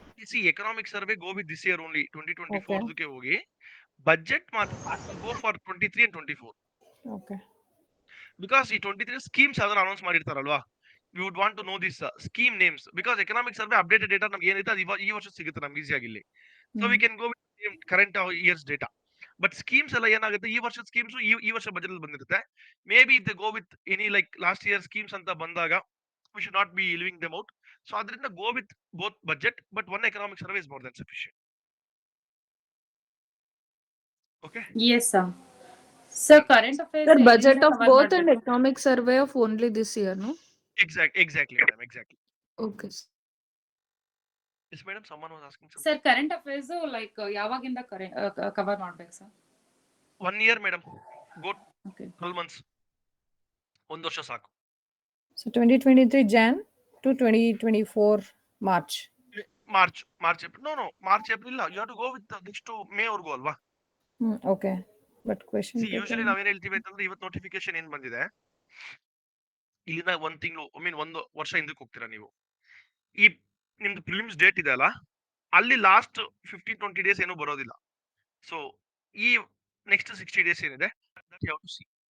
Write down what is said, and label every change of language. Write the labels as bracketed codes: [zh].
[en] See, economic survey go with this year only, 2024 Okay. [kn] ಗೆ ಹೋಗಿ. [en] Budget [kn] ಮಾತ್ರ [en] go for 23 and 24. Okay. Because ಈ 23 schemes ಯಾವ್ದಾರು announce ಮಾಡಿರ್ತಾರಲ್ವಾ, we would want to know this scheme names, because economic survey updated data [kn] ನಮ್ಗೆ ಏನಿದೆ ಅದು ಈ ವರ್ಷ ಸಿಗುತ್ತೆ ನಮ್ಗೆ ಈಸಿಯಾಗಿ ಇಲ್ಲಿ. [en] So we can go with current year's data. But [kn] schemes ಎಲ್ಲ ಏನಾಗುತ್ತೆ, ಈ ವರ್ಷದ ಸ್ಕೀಮ್ಸ್ ಈ ವರ್ಷ ಬಜೆಟ್ ಅಲ್ಲಿ ಬಂದಿರುತ್ತೆ. [en] Maybe they go with any like last year schemes ಅಂತ ಬಂದಾಗ we should not be leaving them out. So [kn] ಅದರಿಂದ [en] go with both budget, but one economic survey is more than sufficient. Okay. Yes, sir. Sir, current affairs. Sir, budget [kn] ಎಲ್ಲಿಂದ [en] of cover both and [kn] ಮಾಡ್ಬೇಕು? [en] economic survey of only this year, no? Exactly, madam. Exactly. Okay. Yes, madam. Someone was asking something. Sir, current affairs like [kn] ಯಾವಾಗಿಂದ cover ಮಾಡ್ಬೇಕು sir? [en] 1 year, madam. Go Okay. 12 months. [kn] 1 ವರ್ಷ ಸಾಕು. [en] So 2023 Jan to 2024 March. March, April. No, March, April ಇಲ್ಲ. You have to go with next to May [kn] ವರ್ಗೂ ಅಲ್ವಾ? [en] Okay. But question [kn] See, usually ನಾವೇನ್ ಹೇಳ್ತೀವಿ ಅಂತಂದ್ರೆ, ಇವತ್ತು ನೋಟಿಫಿಕೇಶನ್ ಏನ್ ಬಂದಿದೆ, ಇಲ್ಲಿಂದ 1 ತಿಂಗಳು, 1 ವರ್ಷ ಹಿಂದಕ್ಕೆ ಹೋಗ್ತೀರಾ ನೀವು. ಈ ನಿಮ್ದು ಪ್ರಿಲಿಮ್ಸ್ ಡೇಟ್ ಇದೆ ಅಲ್ಲ, ಅಲ್ಲಿ ಲಾಸ್ಟ್ 15-20 ಡೇಸ್ ಏನು ಬರೋದಿಲ್ಲ. ಸೊ ಈ ನೆಕ್ಸ್ಟ್ 60 ಡೇಸ್ ಏನಿದೆ [en] that you have to see.